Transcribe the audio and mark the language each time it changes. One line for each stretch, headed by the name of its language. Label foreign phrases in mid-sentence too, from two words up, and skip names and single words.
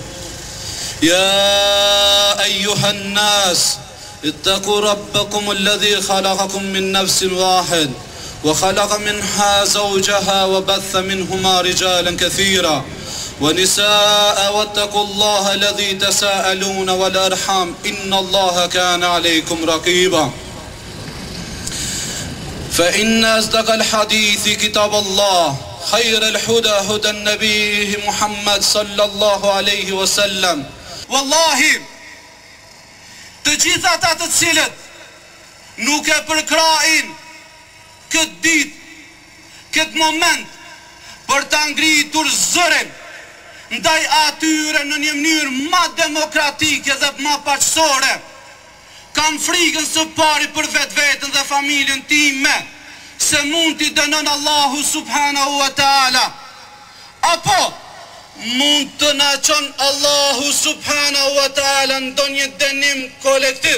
Arabic: يا أيها الناس اتقوا ربكم الذي خلقكم من نفس واحد وخلق منها زوجها وبث منهما رجالا كثيرا ونساء واتقوا الله الذي تساءلون والأرحام إن الله كان عليكم رقيبا. فإن أصدق الحديث كتاب الله خير الهدى هدى النبي محمد صلى الله عليه وسلم.
Albanian: Wallahi, të gjitha ata të cilët nuk e përkrahin këtë ditë, këtë moment, për të ngritur zërin ndaj atyre në një mënyrë ma demokratike dhe ma paqësore, kam frikën së pari për vetën dhe familjen time, se mund t'i dënon Allahu
Arabic: سبحانه وتعالى,
Albanian: apo mund të na çon Allahu
Arabic: سبحانه وتعالى
Albanian: ndonjë dënim kolektiv.